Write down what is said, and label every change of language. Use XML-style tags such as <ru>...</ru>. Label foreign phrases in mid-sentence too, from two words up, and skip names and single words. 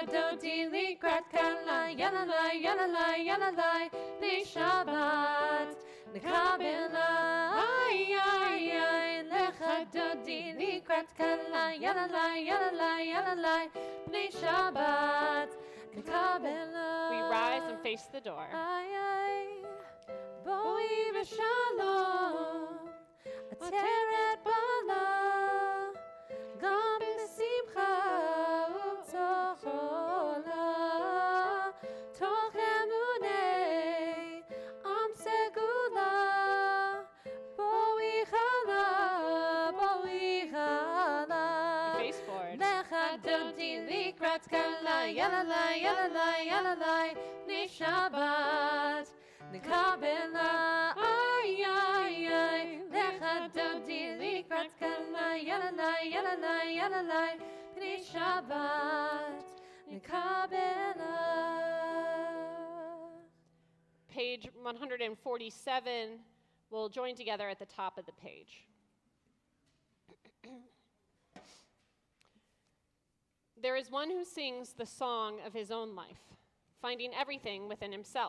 <he>דודי לקראת כלה yalalai yalalai yalalai פני שבת נקבלה ay ay ay לכה דודי לקראת כלה yalalai yalalai yalalai פני שבת נקבלה.</he> <en>We rise and face the door. Ay ay</en> <he>בואי בשלום עטרת בעלה גם בשמחה ובצהלה תוך אמוני עם סגולה בואי כלה</he> <en>Face forward.</en> <he>לכה דודי לקראת כלה yalalai yalalai yalalai פני שבת נקבלה ay ay ay לכה דודי לקראת כלה yalalai yalalai yalalai פני שבת נקבלה.</he> <en>Page 147 will join together at the top of the page. There is one who sings the song of his own life, finding everything within himself.</en>